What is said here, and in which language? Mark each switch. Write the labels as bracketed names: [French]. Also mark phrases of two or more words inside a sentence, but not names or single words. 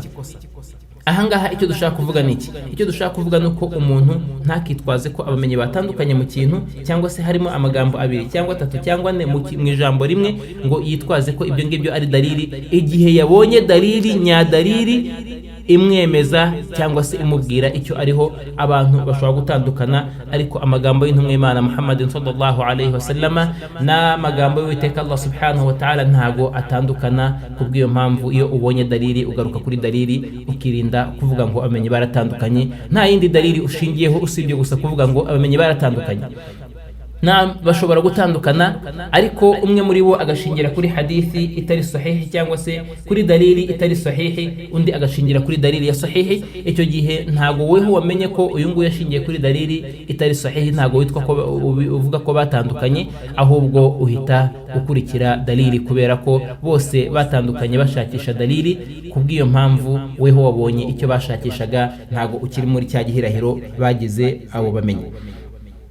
[Kinyarwanda] Ahangaha icyo dushaka kuvuga niki? Icyo dushaka kuvuga nuko umuntu ntakitwaze ko abamenyi batandukanye mu kintu cyangwa se harimo amagambo 2 cyangwa 3 cyangwa 4 mu ijambo rimwe ngo yitwaze ko ibyo ngibyo ari dalili, igihe yabonye dalili nyadalili imwemeza cyangwa se imubwira icyo ariho. Abantu bashobora gutandukana, ariko amagambo y'intumwa y'Imana Muhammadin [Arabic] صلى الله عليه وسلم [Kinyarwanda] n'amagambo y'Uwiteka Allah [Arabic] سبحانه وتعالى [Kinyarwanda] ntago atandukana. Kubw'iyo mpamvu iyo ubonye dalili ugaruka kuri dalili, ukirinda kuvuga ngo abamenyi baratandukanye. Nta yindi dalili ushingiyeho usibye gusa kuvuga ngo abamenyi baratandukanye. Bashobora gutandukana, ariko umwe muri bo agashingira kuri hadithi itari sahihi cyangwa se kuri dalili itari sahihi, undi agashingira kuri dalili ya sahihi. Icyo gihe ntago weho wamenye ko uyu nguyu yashingiye kuri dalili itari sahihi, ntago witwa ko uvuga ko batandukanye, ahubwo uhita ukurikira dalili kubera ko bose batandukanye bashakisha dalili. Kubw'iyo mpamvu weho wabonye icyo bashakishaga, ntago ukiri muri cya gihirahiro bagize abo bamenyi.